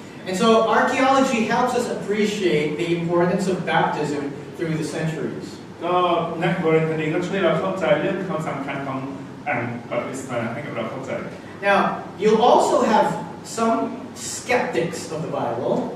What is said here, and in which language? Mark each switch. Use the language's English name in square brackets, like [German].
[English] And so archaeology helps us appreciate the importance of baptism through the centuries. [Thai] ก็นักโบราณคดีก็ช่วยเราเข้าใจเรื่องความสำคัญของอ่านบัพติศมาให้กับเราเข้าใจ [English] Now, you'll also have some skeptics of the Bible